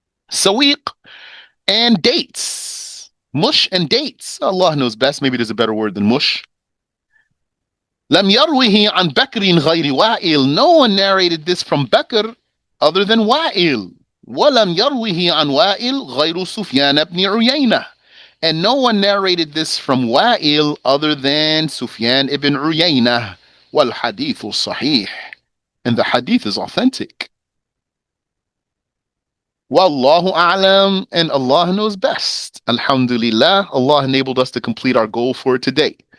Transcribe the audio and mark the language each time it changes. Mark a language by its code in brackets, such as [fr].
[en] Sawiq and dates. Mush and dates. Allah knows best. Maybe there's a better word than mush. [ar] لم يروه عن بكر غير وائل. [en] No one narrated this from Bakr other than Wa'il. [ar] ولم يروه عن وائل غير سفيان بن عيينة. [en] And no one narrated this from Wa'il other than Sufyan ibn Uyayna. [ar] والحديث صحيح. [en] And the hadith is authentic. Wallahu a'lam, and Allah knows best. Alhamdulillah, Allah enabled us to complete our goal for today.